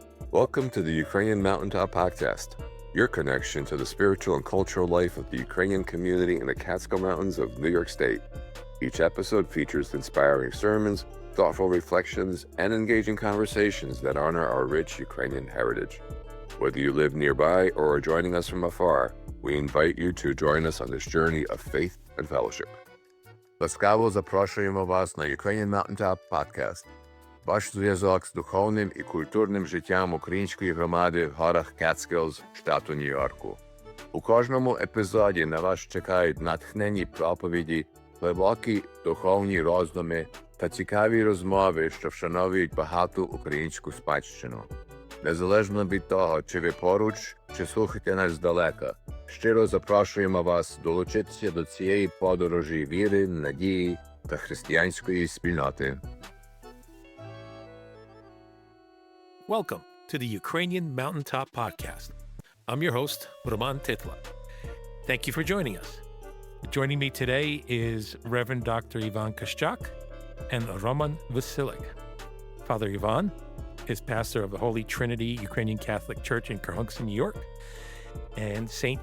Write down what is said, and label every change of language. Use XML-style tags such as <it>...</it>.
<en>Welcome to the Ukrainian Mountaintop podcast, your connection to the spiritual and cultural life of the Ukrainian community in the Kaszczak Mountains of New York State. Each episode features inspiring sermons, thoughtful reflections, and engaging conversations that honor our rich Ukrainian heritage. Whether you live nearby or are joining us from afar, we invite you to join us on this journey of faith and fellowship.</en> <uk>Ласкаво запрошуємо вас на Ukrainian Mountaintop podcast. Ваш зв'язок з духовним і культурним життям української громади в горах Catskills, штату Нью-Йорку. У кожному епізоді на вас чекають натхненні проповіді, глибокі духовні роздуми та цікаві розмови, що вшановують багату українську спадщину. Незалежно від того, чи ви поруч, чи слухаєте нас здалека, щиро запрошуємо вас долучитися до цієї подорожі віри, надії та християнської спільноти.</uk> <en>Welcome to the Ukrainian Mountaintop podcast. I'm your host, Roman Tytla. Thank you for joining us. Joining me today is Reverend Dr. Ivan Kaszczak and Roman Wasylyk. Father Ivan is pastor of the Holy Trinity Ukrainian Catholic Church in Kaszczak, New York, and St.</en>